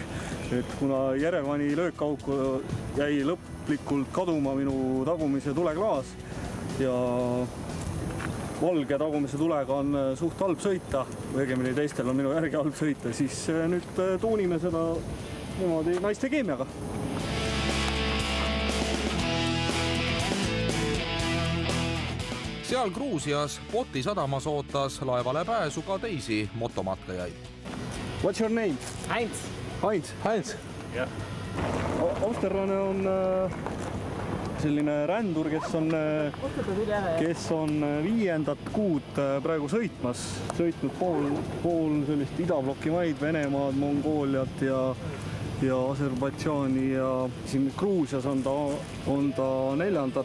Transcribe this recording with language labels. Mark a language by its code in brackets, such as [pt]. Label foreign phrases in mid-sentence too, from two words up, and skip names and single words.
[et] Et kuna Jerevani löökauku jäi lõplikult kaduma minu tagumise tuleklaas ja valge tagumise tulega on suht halb sõita, või õigemini teistel on minu järgi halb sõita, siis nüüd tuunime seda niimoodi naiste keemiaga. Seal Gruusias Poti sadamas ootas laevale pääsu ka teisi motomatkajaid. [en] What's your name? [et] Heinz. Heinz? Jah. Austerlane on selline rändur, kes on 5. kuud praegu sõitnud pool sellist idabloki maid, Venemaad, Mongooliat ja Aserbaidžaani ja siin Gruusias on ta 4.